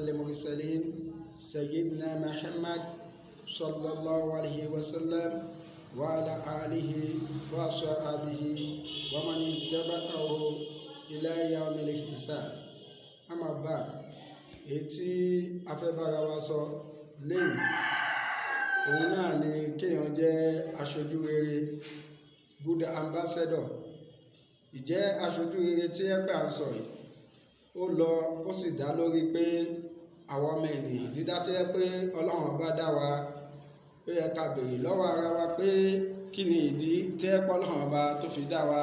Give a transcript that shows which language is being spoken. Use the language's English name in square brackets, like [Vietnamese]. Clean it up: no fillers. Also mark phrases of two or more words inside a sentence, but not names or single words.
[Arabic] المرسلين سيدنا محمد صلى الله عليه وسلم وعلى آله وصحبه ومن اتبعه إلى يوم الحساب. أما بعد [Yoruba] ètí afẹ́bára wa sọ lẹ́yìn òun náà ni kéèyàn jẹ́ aṣojú rere, [English] good ambassador. [Yoruba] Ìjẹ́ aṣojú rere tí ẹgbẹ́ à ń sọ yìí ó lọ ó sì dá lórí pé àwọn ọmọ ènìyàn dídá tí ẹ pé Ọlọ́run bá dá wa ó yẹ ká béèrè lọ́wọ́ ara wa pé kí ni ìdí tí ẹ pé Ọlọ́run bá tó fi dá wa.